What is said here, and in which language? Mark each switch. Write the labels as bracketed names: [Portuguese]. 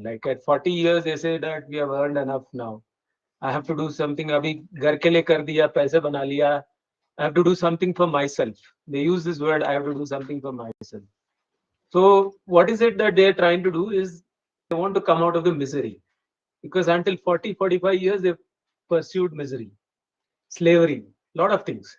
[English] Like at 40 years, they say that we have earned enough now. I have to do something. [Hindi] अभी घर के लिए कर दिया, पैसे बना लिया. [English] I have to do something for myself. They use this word, I have to do something for myself. So what is it that they are trying to do is they want to come out of the misery. Because until 40, 45 years, they've pursued misery, slavery, a lot of things.